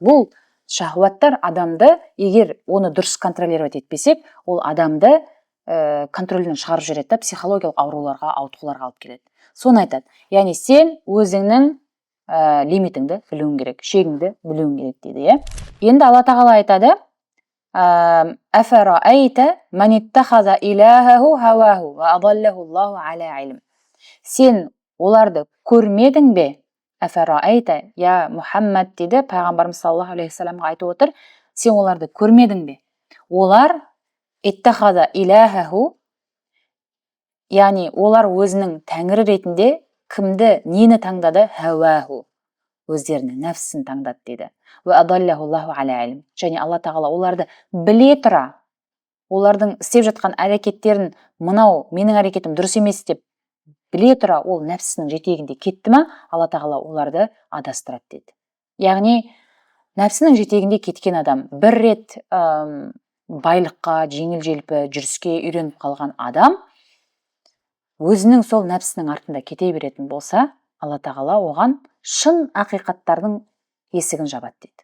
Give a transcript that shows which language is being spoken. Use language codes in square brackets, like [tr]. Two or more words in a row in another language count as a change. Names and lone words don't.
[kk] Бұл шахуаттар адамды, егер оны дұрыс контролировать етпесек, ол адамды контрольден шығарып жібереді да, психологиялық ауруларға, ауытқуларға алып келеді. Соны айтады. Яғни сен өзіңнің лимитіңді білуің керек, шегіңді білуің керек дейді, иә. Енді Алла тағала айтады: [ar] «أفرأيت من اتخذ إلهه هواه وأضله الله على علم». [kk] Сен оларды көрмедің бе? Афарайта, я Мұхаммад дейді, пайғамбарымыз [ar] صلى الله عليه وسلم [kk] айтып отыр, сен оларды көрмедің бе? Олар [ar] اتخذ إلهه, [kk] яғни олар өзінің тәңірі ретінде кімді, нені таңдады? Хаваху, өздерінің нәпсісін таңдады дейді. [ar] وأضله الله على علم. [kk] Және Алла тағала оларды біле тұра, олардың істеп жатқан әрекеттерін, мынау менің әрекетім дұрыс емес деп біле тұра ол нәпсінің жетегінде кетті ма, Алла тағала оларды адастырады дейді. Яғни нәпсінің жетегінде кеткен адам, бір рет байлыққа, жеңіл-желпі жүріске үйреніп қалған адам өзінің сол нәпсінің артында кете беретін болса, Алла тағала оған шын ақиқаттардың есігін жабады дейді.